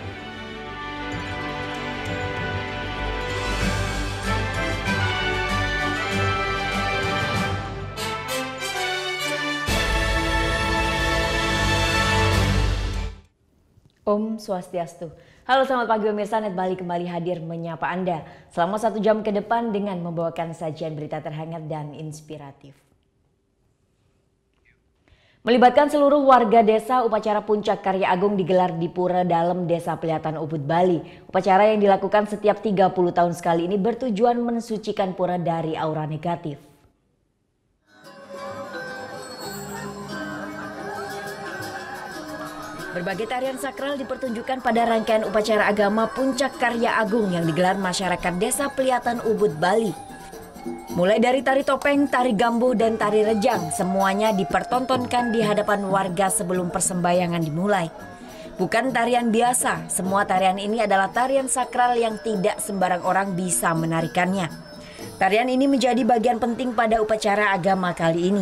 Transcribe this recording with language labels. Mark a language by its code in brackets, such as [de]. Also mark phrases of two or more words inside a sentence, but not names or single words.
[ban] Om Swastiastu. [id] Halo, selamat pagi pemirsa, Net Bali kembali hadir menyapa Anda selama 1 jam ke depan dengan membawakan sajian berita terhangat dan inspiratif. Melibatkan seluruh warga desa, upacara Puncak Karya Agung digelar di Pura Dalem, Desa Pelihatan Ubud, Bali. Upacara yang dilakukan setiap 30 tahun sekali ini bertujuan mensucikan pura dari aura negatif. Berbagai tarian sakral dipertunjukkan pada rangkaian upacara agama Puncak Karya Agung yang digelar masyarakat Desa Pelihatan Ubud, Bali. Mulai dari tari topeng, tari gambuh, dan tari rejang, semuanya dipertontonkan di hadapan warga sebelum persembahyangan dimulai. Bukan tarian biasa, semua tarian ini adalah tarian sakral yang tidak sembarang orang bisa menarikannya. Tarian ini menjadi bagian penting pada upacara agama kali ini.